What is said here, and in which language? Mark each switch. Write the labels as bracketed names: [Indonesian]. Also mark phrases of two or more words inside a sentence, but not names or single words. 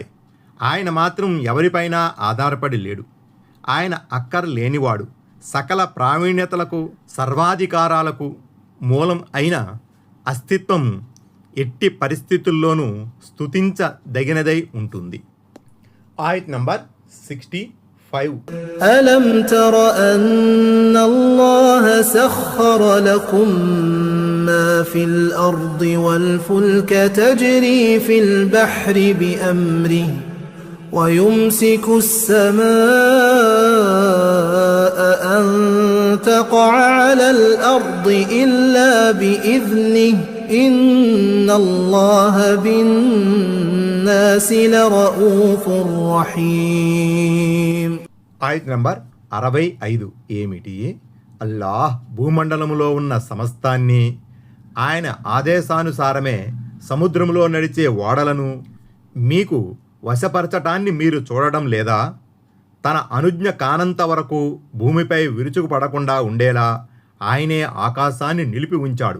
[Telugu] ఆయన మాత్రం ఎవరిపైనా ఆధారపడి లేడు. ఆయన అక్కర లేనివాడు. సకల ప్రావీణ్యతలకు సర్వాధికారాలకు మూలం అయిన అస్తిత్వం ఎట్టి పరిస్థితుల్లోనూ స్తుతించదగినదై ఉంటుంది. ఆయత్ నంబర్ 65. 5. [Arabic] ألم تر أن الله سخر لكم ما في الأرض والفلك تجري في البحر بأمره ويمسك السماء أن تقع على الأرض إلا بإذنه إن الله بالناس لرؤوف رحيم. [Telugu] ఆయత్ నంబర్ 65 ఏమిటి? అల్లాహ్ భూమండలములో ఉన్న సమస్తాన్ని ఆయన ఆదేశానుసారమే సముద్రంలో నడిచే ఓడలను మీకు వశపరచటాన్ని మీరు చూడడం లేదా? తన అనుజ్ఞ కానంత వరకు భూమిపై విరుచుకుపడకుండా ఉండేలా ఆయనే ఆకాశాన్ని నిలిపి ఉంచాడు.